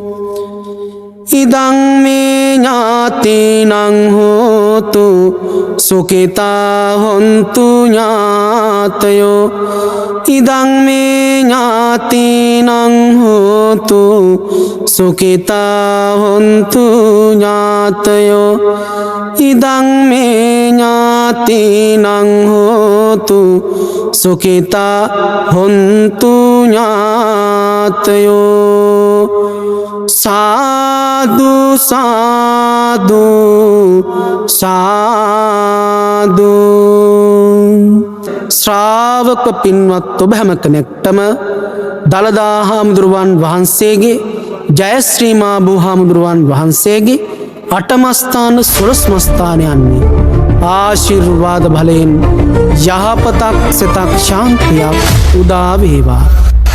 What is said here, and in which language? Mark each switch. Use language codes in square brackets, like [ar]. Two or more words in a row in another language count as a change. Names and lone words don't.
[pi] ඉදං මේ ඥාතිනං හෝතු සුඛිතා හොන්තු ඥාතයෝ ඉදං මේ ඥාතිනං හෝතු සුඛිතා හොන්තු ඥාතයෝ ඉදං මේ ඥාතිනං හෝතු සුඛිතා හොන්තු ඥාතයෝ සාදු සාදු සාදු [si] ශ්‍රාවක පින්වත් ඔබ හැම කෙනෙක්ටම දළදා හාමුදුරුවන් වහන්සේගේ ජයශ්‍රී මා බෝ හාමුදුරුවන් වහන්සේගේ අටමස්ථාන සොළොස්මස්ථානයන්හි ආශිර්වාද බලයෙන් යහපතක් සිතක් ශාන්තියක් උදා වේවා.